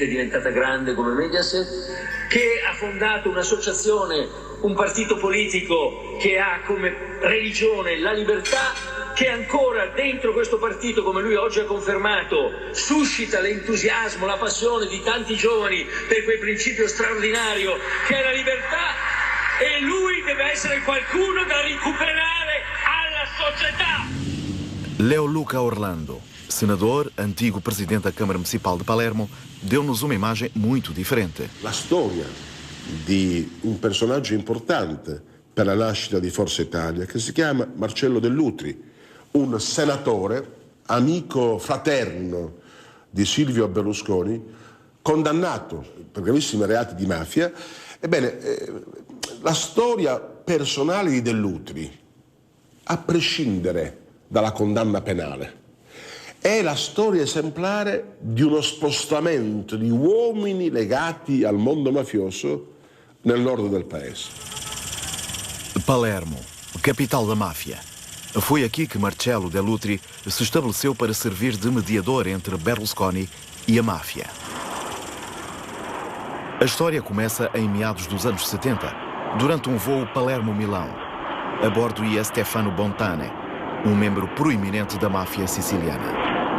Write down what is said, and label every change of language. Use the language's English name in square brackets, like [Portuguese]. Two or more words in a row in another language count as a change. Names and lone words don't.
[Italian] è diventata grande come Mediaset, che ha fondato un'associazione, un partito politico che ha come religione la libertà, che ancora dentro questo partito, come lui oggi ha confermato, suscita l'entusiasmo, la passione di tanti giovani per quel principio straordinario che è la libertà, e lui deve essere qualcuno da recuperare alla società. [Portuguese] Leo Luca Orlando, senador, antigo presidente da Câmara Municipal de Palermo, deu-nos uma imagem muito diferente. [Italian] La storia di un personaggio importante per la nascita di Forza Italia che si chiama Marcello Dell'Utri, un senatore, amico fraterno di Silvio Berlusconi, condannato per gravissimi reati di mafia. Ebbene, la storia personale di Dell'Utri, a prescindere dalla condanna penale, è la storia esemplare di uno spostamento di uomini legati al mondo mafioso nel nord del paese. [Portuguese] Palermo, capital da máfia. Foi aqui que Marcello Dell'Utri se estabeleceu para servir de mediador entre Berlusconi e a máfia. A história começa em meados dos anos 70, durante um voo Palermo-Milão. A bordo ia Stefano Bontane, um membro proeminente da máfia siciliana.